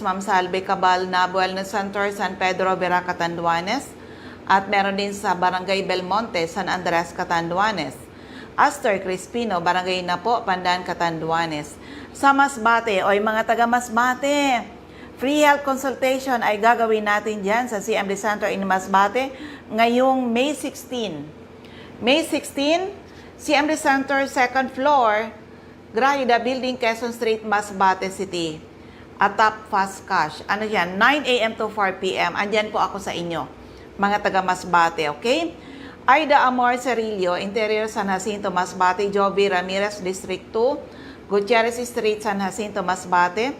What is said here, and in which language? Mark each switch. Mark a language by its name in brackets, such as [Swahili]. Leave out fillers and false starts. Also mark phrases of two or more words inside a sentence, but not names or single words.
[Filipino] Ma'am Salve Cabal, Nabuel na Center, San Pedro, Vera, Catanduanes. At meron din sa Barangay Belmonte, San Andres, Catanduanes. Astor Crispino, Barangay Napo, Pandan, Catanduanes. Sa Masbate, o mga taga Masbate, [English] free health consultation [Filipino] ay gagawin natin dyan sa CMD Center in Masbate ngayong May 16. [English] May 16, CMD Center, second floor, Grahida Building, Quezon Street, Masbate City. [Filipino] Atap Fast Cash. Ano yan? 9 a.m. to 4 p.m. Andyan po ako sa inyo, mga taga Masbate, okay? Aida Amor Cerillo, Interior San Jacinto, Masbate. Jovi Ramirez, District 2, Gutierrez Street, San Jacinto, Masbate.